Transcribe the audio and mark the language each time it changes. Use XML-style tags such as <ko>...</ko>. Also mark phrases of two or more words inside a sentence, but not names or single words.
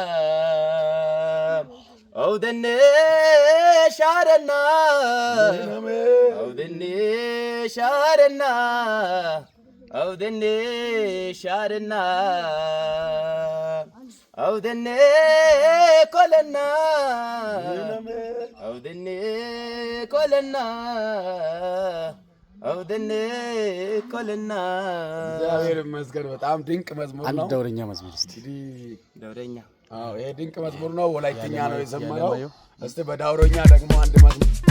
<wal>አውደኔ ሻረና አውደኔ ሻረና አውደኔ ሻረና አውደኔ ኮለና አውደኔ ኮለና አውደኔ ኮለና</wal> <am>እግዚአብሔር ይመስገን። በጣም ድንቅ መዝሙር አንድ ነው። ደውረኛ መዝሙር እስቲ ደውረኛ አዎ ይሄ ድንቅ መዝሙር ነው። ወላይትኛ ነው የዘመረው። እስቲ በዳውሮኛ ደግሞ አንድ መዝሙር</am>